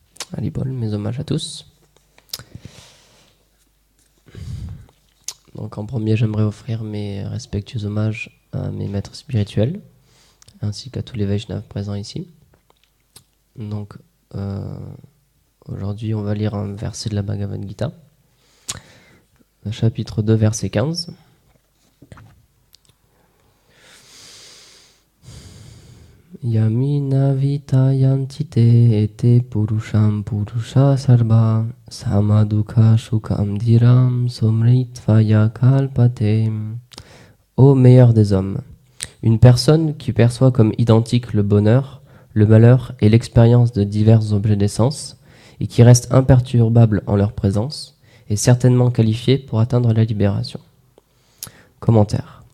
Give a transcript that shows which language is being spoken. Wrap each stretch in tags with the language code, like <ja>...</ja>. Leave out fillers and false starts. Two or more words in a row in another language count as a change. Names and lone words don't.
<fr>Alibol, mes hommages à tous. Donc en premier, j'aimerais offrir mes respectueux hommages à mes maîtres spirituels, ainsi qu'à tous les Vaishnavas présents ici. Donc aujourd'hui, on va lire un verset de la Bhagavad Gita, chapitre 2, verset 15.</fr> <sa>यमिन वितयन्ति ते एते पुरुषं पुरुष सर्व समदुख शुकं धीरं सोमृत्वय कल्पते.</sa> <fr>Ô meilleur des hommes, une personne qui perçoit comme identique le bonheur, le malheur et l'expérience de divers objets d'essence, et qui reste imperturbable en leur présence, est certainement qualifiée pour atteindre la libération. Commentaire.</fr>